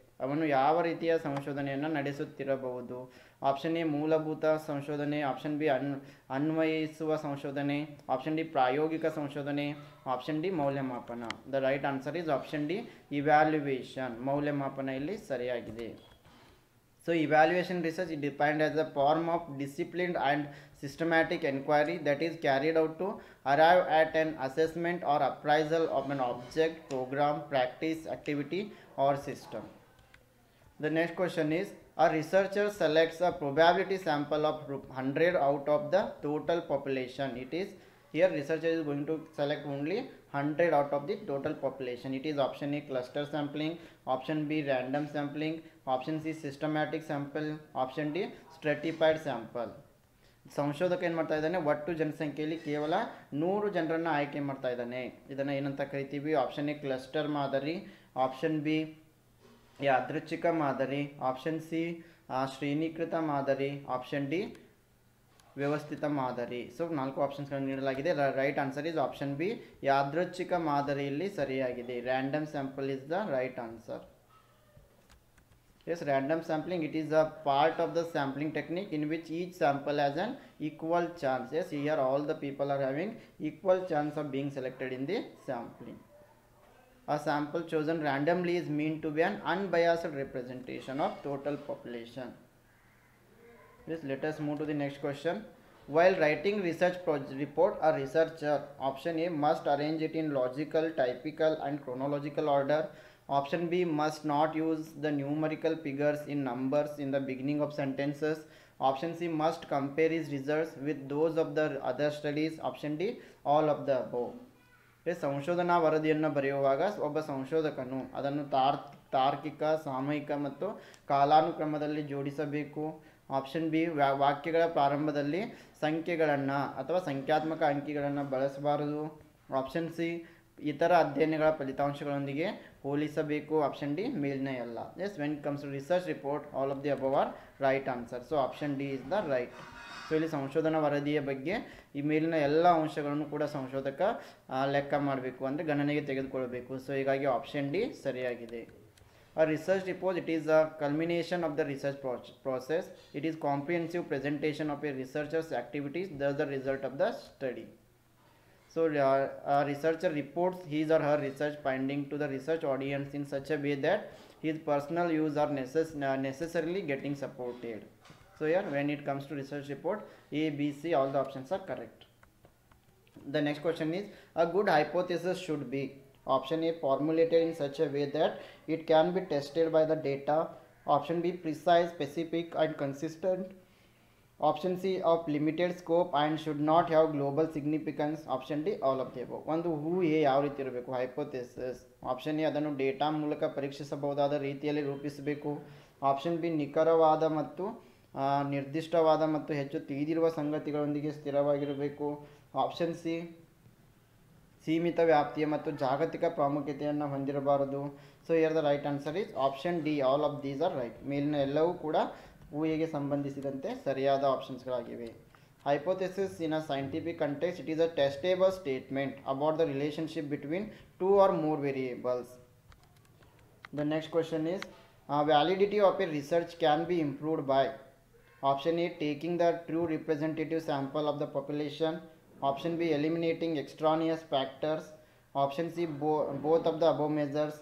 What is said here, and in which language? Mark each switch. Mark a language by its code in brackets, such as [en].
[kn] ಅವನು ಯಾವ ರೀತಿಯ ಸಂಶೋಧನೆಯನ್ನು ನಡೆಸುತ್ತಿರಬಹುದು? ಆಪ್ಷನ್ ಎ ಮೂಲಭೂತ ಸಂಶೋಧನೆ, ಆಪ್ಷನ್ ಬಿ ಅನ್ವಯಿಸುವ ಸಂಶೋಧನೆ, ಆಪ್ಷನ್ ಡಿ ಪ್ರಾಯೋಗಿಕ ಸಂಶೋಧನೆ, ಆಪ್ಷನ್ ಡಿ ಮೌಲ್ಯಮಾಪನ. [en] The right answer is option D evaluation. [kn] ಮೌಲ್ಯಮಾಪನ ಇಲ್ಲಿ ಸರಿಯಾಗಿದೆ. [en] So evaluation research is defined as a form of disciplined and systematic inquiry that is carried out to arrive at an assessment or appraisal of an object, program, practice, activity or system. The next question is, a researcher selects a probability sample of 100 out of the total population. It is here researcher is going to select only 100 out of the total population. It is option A cluster sampling, option B random sampling, option C systematic sample, option D stratified sample. [kn] ಸಂಶೋಧಕ ಏನು ಮಾಡ್ತಾ ಇದ್ದಾನೆ, ಒಟ್ಟು ಜನಸಂಖ್ಯೆಯಲ್ಲಿ ಕೇವಲ 100 ಜನರನ್ನು ಆಯ್ಕೆ ಮಾಡ್ತಾ ಇದ್ದಾನೆ. ಇದನ್ನು ಏನಂತ ಕರಿತೀವಿ? ಆಪ್ಷನ್ ಎ ಕ್ಲಸ್ಟರ್ ಮಾದರಿ, ಆಪ್ಷನ್ ಬಿ ಯಾದೃಚ್ಛಿಕ ಮಾದರಿ, ಆಪ್ಷನ್ ಸಿ ಶ್ರೇಣೀಕೃತ ಮಾದರಿ, ಆಪ್ಷನ್ ಡಿ ವ್ಯವಸ್ಥಿತ ಮಾದರಿ. ಸೊ 4 ಆಪ್ಷನ್ಸ್ಗಳನ್ನು ನೀಡಲಾಗಿದೆ. [en] right answer is option B [kn] ಯಾದೃಚ್ಛಿಕ ಮಾದರಿಯಲ್ಲಿ ಸರಿಯಾಗಿದೆ. [en] Random sample is the right answer. Yes, random sampling, it is a part of the sampling technique in which each sample has an equal chance. Yes, here all the people are having equal chance of being selected in the sampling. A sample chosen randomly is meant to be an unbiased representation of total population. Yes, let us move to the next question. While writing research report, a researcher, option A, must arrange it in logical, typical and chronological order. Option B, must not use the numerical figures in numbers in the beginning of sentences. Option C, must compare his results with those of the other studies. Option D, all of the above. [kn] ಸಂಶೋಧನಾ ವರದಿಯನ್ನು ಬರೆಯುವಾಗ ಒಬ್ಬ ಸಂಶೋಧಕನು ಅದನ್ನು ತಾರ್ಕಿಕ, ಸಾಮಯಿಕ ಮತ್ತು ಕಾಲಾನುಕ್ರಮದಲ್ಲಿ ಜೋಡಿಸಬೇಕು. Option B, ವಾಕ್ಯಗಳ ಪ್ರಾರಂಭದಲ್ಲಿ ಸಂಖ್ಯೆಗಳನ್ನು ಅಥವಾ ಸಂಖ್ಯಾತ್ಮಕ ಅಂಕಿಗಳನ್ನು ಬಳಸಬಾರದು. ಆಪ್ಷನ್ ಸಿ, ಇತರ ಅಧ್ಯಯನಗಳ ಫಲಿತಾಂಶಗಳೊಂದಿಗೆ ಹೋಲಿಸಬೇಕು. [en] option D [kn] ಮೇಲಿನ ಎಲ್ಲ. [en] Yes, when it comes to research report all of the above are right answer. So option D is the right. [kn] So ಇಲ್ಲಿ ಸಂಶೋಧನಾ ವರದಿಯ ಬಗ್ಗೆ ಈ ಮೇಲಿನ ಎಲ್ಲ ಅಂಶಗಳನ್ನು ಕೂಡ ಸಂಶೋಧಕ ಲೆಕ್ಕ ಮಾಡಬೇಕು, ಅಂದರೆ ಗಣನೆಗೆ ತೆಗೆದುಕೊಳ್ಳಬೇಕು. ಸೊ ಹೀಗಾಗಿ ಆಪ್ಷನ್ ಡಿ ಸರಿಯಾಗಿದೆ. [en] A research report, it is a culmination of the research process. It is comprehensive presentation of a researcher's activities, thus the result of the study. So a researcher reports his or her research finding to the research audience in such a way that his personal views are necessarily getting supported. So here when it comes to research report, A, B, C, all the options are correct. The next question is, a good hypothesis should be, option A, formulated in such a way that it can be tested by the data. Option B, precise, specific and consistent. Option C, of limited scope and should not have global significance. Option D, all of the above. [kn] ಒಂದು ಊಹೆ ಯಾವ ರೀತಿ ಇರಬೇಕು? [en] Hypothesis. [kn] Option A, ಅದನ್ನು data ಮೂಲಕ ಪರೀಕ್ಷಿಸಬಹುದಾದ ರೀತಿಯಲ್ಲಿ ರೂಪಿಸಬೇಕು. Option B, ನಿಖರವಾದ ಮತ್ತು ನಿರ್ದಿಷ್ಟವಾದ ಮತ್ತು ಹೆಚ್ಚು ತಿಳಿದಿರುವ ಸಂಗತಿಗಳೊಂದಿಗೆ ಸ್ಥಿರವಾಗಿರಬೇಕು. ಆಪ್ಷನ್ ಸಿ, ಸೀಮಿತ ವ್ಯಾಪ್ತಿಯ ಮತ್ತು ಜಾಗತಿಕ ಪ್ರಾಮುಖ್ಯತೆಯನ್ನು ಹೊಂದಿರಬಾರದು. [en] So here the right answer is option D, all of these are right. [kn] ಮೇಲಿನ ಎಲ್ಲವೂ ಕೂಡ ಊಹೆಗೆ ಸಂಬಂಧಿಸಿದಂತೆ ಸರಿಯಾದ ಆಪ್ಷನ್ಸ್ಗಳಾಗಿವೆ. [en] Hypothesis in a scientific context, it is a testable statement about the relationship between 2 or more variables. The next question is, validity of a research can be improved by, option A, taking the true representative sample of the population. Option B, eliminating extraneous factors. Option C, both of the above measures.